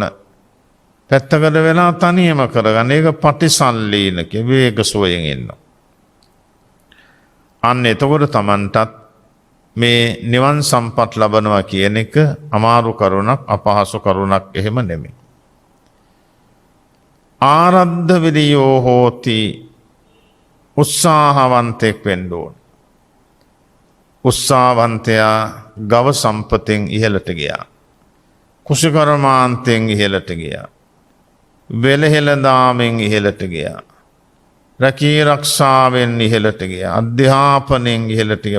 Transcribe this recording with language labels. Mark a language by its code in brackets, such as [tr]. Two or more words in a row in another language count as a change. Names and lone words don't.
[si] පැත්තකට වෙලා තනියම කරගන්න. ඒක පටිසල්ලීනක විවේක සෝයෙන් ඉන්න. අන්න එතකොට Tamanටත් මේ නිවන් සම්පත් ලබනවා කියන එක අමාරු කරුණක්, අපහසු කරුණක් එහෙම නෙමෙයි. [pi] ආරද්ධ විරියෝ හෝති [si] උත්සාහවන්තෙක් වෙන්න ඕන. උත්සාහවන්තයා ගව සම්පතෙන් ඉහළට ගියා. කුසකර්මාන්තයෙන් ඉහළට ගියා. වෙලහෙළදාමෙන් ඉහළට ගියා. රැකී රක්ෂාවෙන් ඉහළට ගියා. අධ්‍යාපනයෙන් ඉහළට ගියා.